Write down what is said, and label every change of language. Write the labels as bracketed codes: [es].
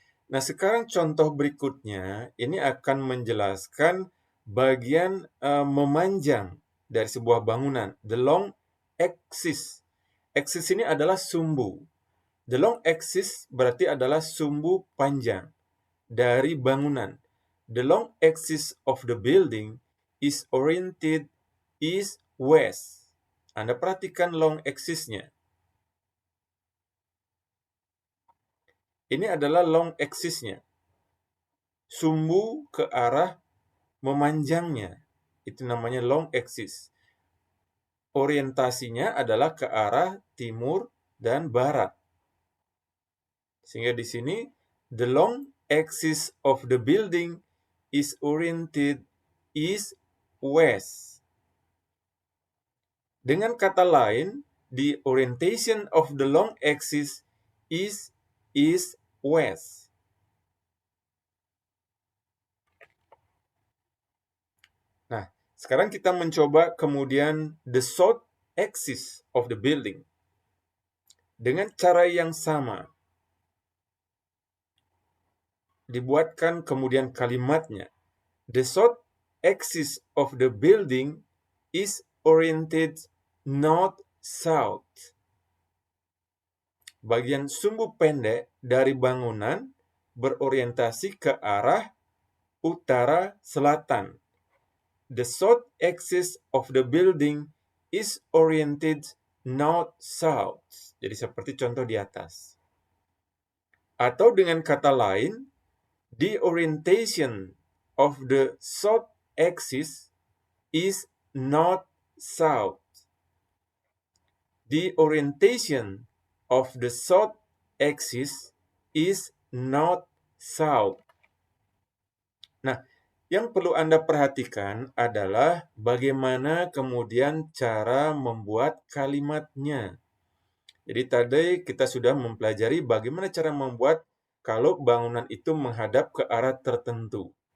[id] Nah, sekarang contoh berikutnya ini akan menjelaskan bagian memanjang dari sebuah bangunan. [en] The long axis. Axis [id] ini adalah sumbu. [en] The long axis [id] berarti adalah sumbu panjang dari bangunan. [en] The long axis of the building is oriented east-west. [id] Anda perhatikan long axis-nya. Ini adalah long axis-nya. Sumbu ke arah memanjangnya. Itu namanya long axis. Orientasinya adalah ke arah timur dan barat. Sehingga di sini, [en] the long axis of the building is oriented east-west. [id] Dengan kata lain, [en] the orientation of the long axis is east-west. [id] Nah, sekarang kita mencoba kemudian [en] the south axis of the building. [id] Dengan cara yang sama, dibuatkan kemudian kalimatnya. [en] The south axis of the building is oriented north-south. [id] Bagian sumbu pendek dari bangunan berorientasi ke arah utara-selatan. [en] The south axis of the building is oriented north-south. [id] Jadi seperti contoh di atas. Atau dengan kata lain, [en] the orientation of the south axis is north-south. The orientation of the south axis is north-south. [id] Nah, yang perlu Anda perhatikan adalah bagaimana kemudian cara membuat kalimatnya. Jadi tadi kita sudah mempelajari bagaimana cara membuat kalau bangunan itu menghadap ke arah tertentu.